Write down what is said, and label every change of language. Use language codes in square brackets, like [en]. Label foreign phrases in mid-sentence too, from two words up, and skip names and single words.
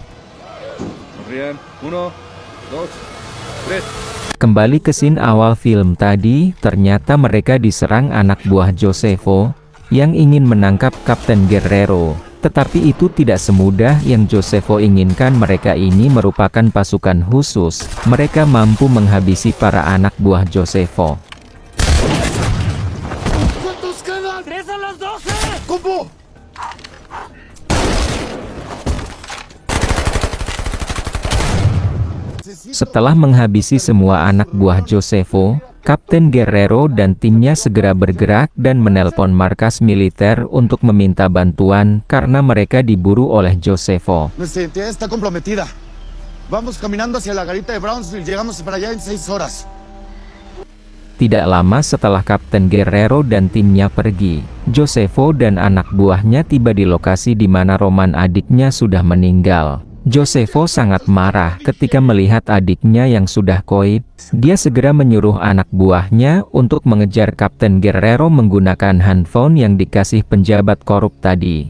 [id] Kembali ke scene awal film tadi, ternyata mereka diserang anak buah Josefo yang ingin menangkap Kapten Guerrero. Tetapi itu tidak semudah yang Josefo inginkan. Mereka ini merupakan pasukan khusus. Mereka mampu menghabisi para anak buah Josefo. [es] ¿Cuántos quedan? ¡3 a las 12! ¿Cómo? [id] Setelah menghabisi semua anak buah Josefo, Kapten Guerrero dan timnya segera bergerak dan menelpon markas militer untuk meminta bantuan karena mereka diburu oleh Josefo. [es] Nuestra identidad está comprometida. Vamos caminando hacia la garita de Brownsville. Llegamos para allá en 6 horas. [id] Tidak lama setelah Kapten Guerrero dan timnya pergi, Josefo dan anak buahnya tiba di lokasi di mana Roman adiknya sudah meninggal. Josefo sangat marah ketika melihat adiknya yang sudah koib. Dia segera menyuruh anak buahnya untuk mengejar Kapten Guerrero menggunakan handphone yang dikasih penjabat korup tadi.